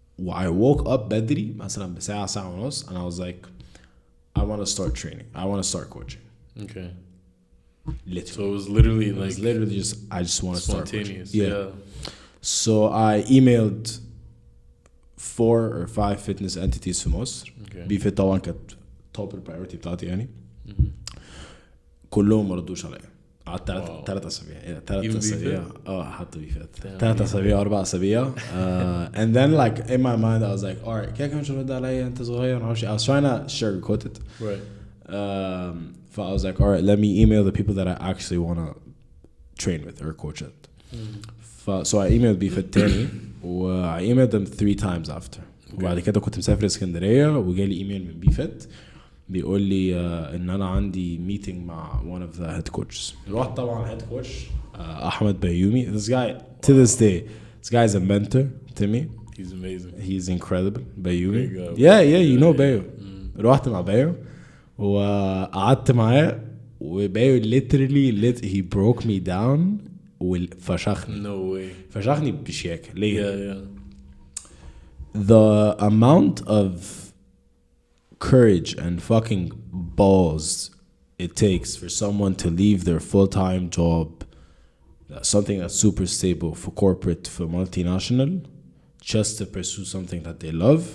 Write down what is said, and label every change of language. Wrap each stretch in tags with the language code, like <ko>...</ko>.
<en>I woke up</en> <ar>بدري مثلا بساعة ساعة ونص</ar> <en>and I was like I want to start training, I want to start coaching. Okay. Literally. So it was literally It like was literally just I just want to start coaching. spontaneous. Yeah. So I emailed 4 or 5 fitness entities</en> <ar>في مصر.</ar> <en>Okay.</en> <ar>بيفت طبعا كانت</ar> <en>top priority</en> <ar>بتاعتي يعني. كلهم ما ردوش عليا. قعدت 3 أسابيع. 3 أسابيع. حتى بيفت. 3 أسابيع 4 أسابيع.</ar> <en>And then like in my mind I was like, alright,</en> <ar>كده مش هرد عليا أنت صغير ما أعرفش.</ar> <en>I was trying to sugarcoat it. Right. So I was like, alright, let me email the people that I actually want to train with or coach at. So I emailed بيفت</en> <ar>تاني و</ar> <en>I emailed them 3 times after.</en> <ar>وبعد كده كنت مسافر اسكندرية وجالي ايميل من بيفت بيقول لي ان انا عندي meeting مع</ar> <en>one of the head coaches.</en> <ar>رحت طبعا head coach احمد بيومي.</ar> <en>This guy to this day, this guy is a mentor to me. He's amazing. He's incredible. بيومي. Go. Yeah, you know بيو.</en> <ar>رحت مع بيو وقعدت معاه وبيو</ar> <en>literally he broke me down</en> <ar>وفشخني.</ar> <en>No way.</en> <ar>فشخني بشياكة. ليه؟</ar> <en>Yeah. The amount of courage and fucking balls it takes for someone to leave their full-time job, something that's super stable for corporate, for multinational, just to pursue something that they love.</en>